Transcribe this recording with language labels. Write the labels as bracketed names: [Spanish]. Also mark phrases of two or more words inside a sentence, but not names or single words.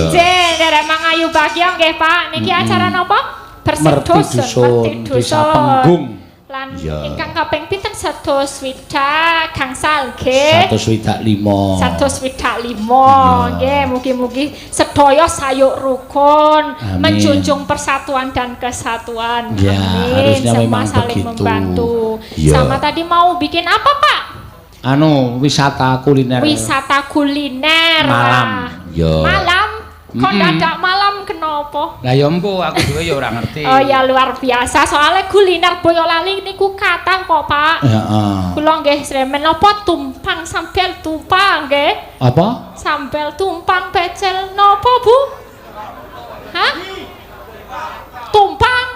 [Javanese] Jeng, derek mangayu bagya nggih, Pak. Niki acara napa? Merti dusun, Desa Penggung. Lan Iya. ingkang kaping pinten 165 gangsal nggih. 125. 165 nggih, mugi-mugi sedaya sayuk rukun, Amin. [Indonesian] menjunjung persatuan dan kesatuan. Ya, harusnya Semua memang saling begitu. membantu. Ya. Sama tadi mau bikin apa, Pak? Anu, wisata kuliner. Wisata kuliner. Malam. Wah. Ya. Malam? [Javanese] Kok dadak malam kenapa? Lah ya empu aku dhewe ya ora ngerti. [Indonesian] Oh ya luar biasa, [Javanese] soalnya kuliner Boyolali niku kathah kok, Pak. Heeh. Kula nggih sremen napa tumpang sambel tumpang nggih. [Indonesian] Apa? [Javanese] Sambel tumpang pecel napa, Bu? [Indonesian] Hah? Tumpang?